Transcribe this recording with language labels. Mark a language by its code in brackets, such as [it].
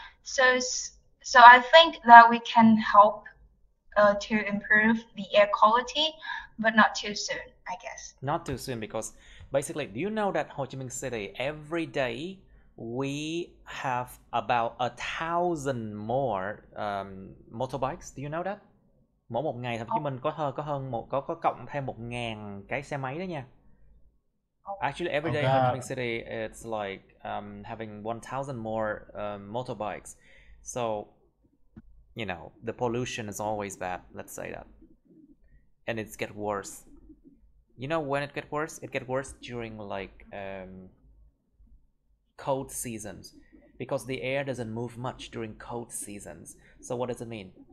[en] So I think that we can help to improve the air quality, but not too soon, I guess. Not too soon, because basically, do you know that Ho Chi Minh City every day we have about 1,000 more motorbikes? Do you know that? [vi] Mỗi một ngày Hồ Chí Minh có cộng thêm 1.000 cái xe máy đó nha. [en] Actually, every day Ho Chi Minh City it's like having 1,000 more motorbikes. So, you know, the pollution is always bad. Let's say that, and it's get worse. You know when it get worse? It get worse during like cold seasons, because the air doesn't move much during cold seasons. So what does it mean?